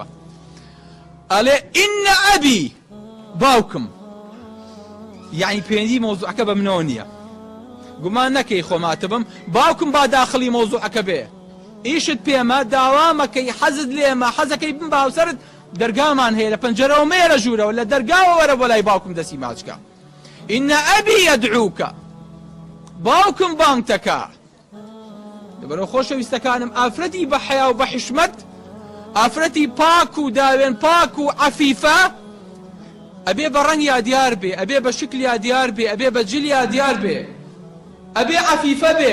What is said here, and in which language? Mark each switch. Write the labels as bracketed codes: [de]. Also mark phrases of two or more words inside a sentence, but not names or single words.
[ckb] ئەڵێ ئینە ئەبی، باوکم، یعنی پێنجی مۆزوعەکە بە منەوە نییە، گومان نەکەی خۆماتە بم، باوکم با داخلی مۆزوعەکە بێ، ئیشت پێمە داوامەکەی حەزت لێمە، حەزەکەی بم باوسەرت دەرگامان هەیە لە پەنجەرەوە مێرە ژوورەوە، لە دەرگاوە وەرە بۆ لای باوکم دەسی ماچکە. [ar] إن أبي يدعوك، [ckb] باوكم بانتكا. دبرو خۆشەویستەکانم ئافرەتی بە حیا و بە حشمەت، ئافرەتی پاک و داوێن پاک و عەفیفە، ئەبێ بە ڕەنگیا دیار بێ، ئەبێ بە شکلیا دیار بێ، ئەبێ بە جلیا دیار بێ، ئەبێ عەفیفە بێ.